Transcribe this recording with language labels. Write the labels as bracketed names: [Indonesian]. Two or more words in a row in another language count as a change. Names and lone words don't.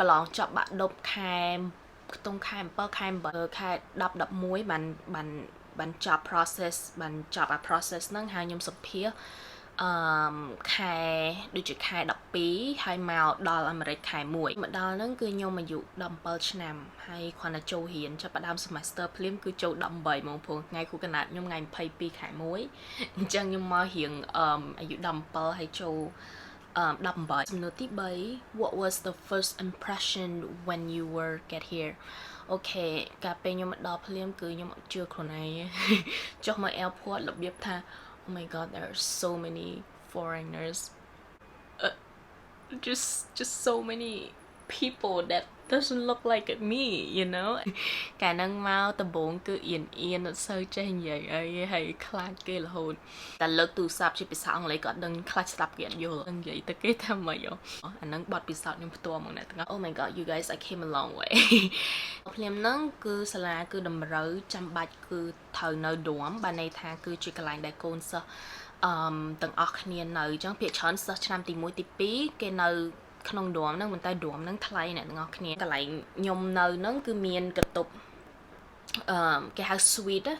[Khmer] ឡងចប់បាក់ដប់ខែខ្ទង់ខែ7ខែ8ខែ10 11បានចប់ process បានចប់ process ហ្នឹងហើយខ្ញុំសម្ភាសខែដូចជាខែ12ហើយមកដល់អាមេ រិកខែ1មកដល់ហ្នឹងគឺខ្ញុំអាយុ17ឆ្នាំហើយគ្រាន់តែចូលរៀនចាប់ផ្ដើម semester ភ្លាមគឺចូល18ហ្មងព្រោះថ្ងៃគូកណាត់ខ្ញុំថ្ងៃ22ខែ1អញ្ចឹងខ្ញុំមករៀងអាយុ17ហើយចូល18សំណួរទី3 [English] What was the first impression when you were get here [Khmer] អូខេកាលពេលខ្ញុំមកដល់ភ្លាមគឺខ្ញុំអត់ជឿខ្លួនឯងចុះមក airport របៀបថា [English] Oh my god, there are so many foreigners. Just so many people that doesn't look like me, you know. [Khmer] កាលហ្នឹងមកដំបូងគឺអៀនអត់សូវចេះនិយាយអីហើយខ្លាចគេរហូតតែលើកទូរស័ព្ទជាភាសាអង់គ្លេសក៏ដឹងខ្លាចស្ដាប់គេអត់យល់និយាយទៅគេថាម៉េចអាហ្នឹងបទពិសោធន៍ខ្ញុំផ្ទាល់មកអ្នកទាំងអស់ [English] Oh my god, you guys I came a long way. [Khmer] ភ្លាមហ្នឹងគឺសាលាគឺតម្រូវចាំបាច់គឺត្រូវនៅ dorm បានន័យថាគឺជាកន្លែងដែលកូនសិស្សទាំងអស់គ្នានៅអញ្ចឹងភាគច្រើនសិស្សឆ្នាំទី1ទី2គេនៅក្នុង dorm ហ្នឹងប៉ុន្តែ dorm ហ្នឹងថ្លៃអ្នកទាំងអស់គ្នាកន្លែងខ្ញុំនៅហ្នឹងគឺមានកតុបគេហៅ suite អ